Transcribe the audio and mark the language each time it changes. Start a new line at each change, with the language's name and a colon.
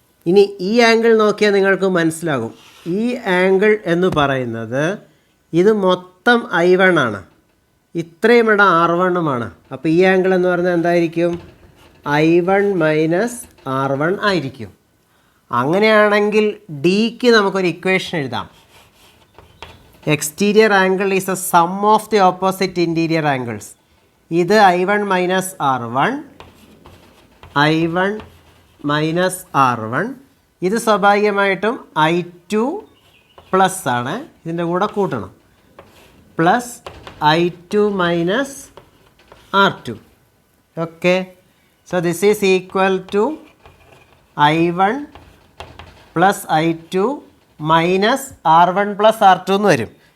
Malayalam: ഇനി ഈ ആംഗിൾ നോക്കിയാൽ നിങ്ങൾക്ക് മനസ്സിലാകും. ഈ ആംഗിൾ എന്ന് പറയുന്നത് ഇത് മൊത്തം I1 ആണ്, ഇത്രയും ഇടം R1ഉമാണ്. അപ്പോൾ ഈ ആംഗിൾ എന്ന് പറയുന്നത് എന്തായിരിക്കും? I1 മൈനസ് R1 ആയിരിക്കും. അങ്ങനെയാണെങ്കിൽ ഡിക്ക് നമുക്കൊരു ഇക്വേഷൻ എഴുതാം.
English: Exterior angle is a sum of the opposite interior angles.
Malayalam: ഇത് I1 minus R1, I1 minus R1. ഇത് സ്വാഭാവികമായിട്ടും I2 പ്ലസ് ആണ്, ഇതിൻ്റെ കൂടെ കൂട്ടണം, plus I2 minus R2.
English: okay, so this is equal to
Malayalam: I1 plus I2 minus R1 plus R2 എന്ന് വരും.